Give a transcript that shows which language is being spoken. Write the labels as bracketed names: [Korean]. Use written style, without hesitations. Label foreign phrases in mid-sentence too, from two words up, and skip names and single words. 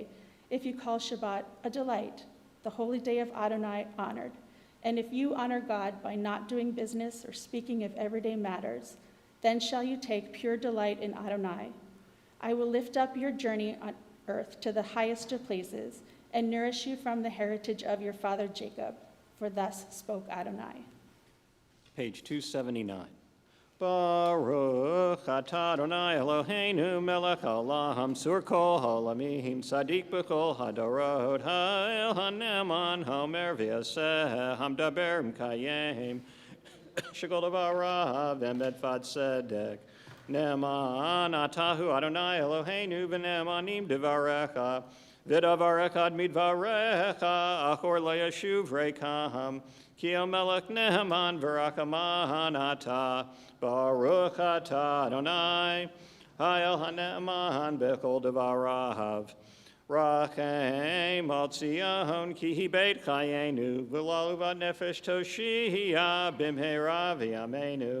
[English] If you call Shabbat a delight, the holy day of Adonai honored, and if you honor God by not doing business or speaking of everyday matters, then shall you take pure delight in Adonai. I will lift up your journey on earth to the highest of places and nourish you from the heritage of your father Jacob, for thus spoke Adonai. Page 279. [Hebrew] ברוך אתה אדוני אלוהינו מלך העולם צור כל העולמים צדיק בכל הדורות האל הנאמן האומר ועושה המדבר ומקיים שכל דבריו אמת וצדק נאמן אתה הוא אדוני אלוהינו ונאמנים דבריך ודבר אחד מדבריך אחור לא ישוב ריקם כי מלך נאמן ורחמן אתה ברוך אתה אדוני, האל הנאמן בכל דבריו. רחם על ציון כי היא בית חיינו, ולעלובת נפש תושיע במהרה בימינו.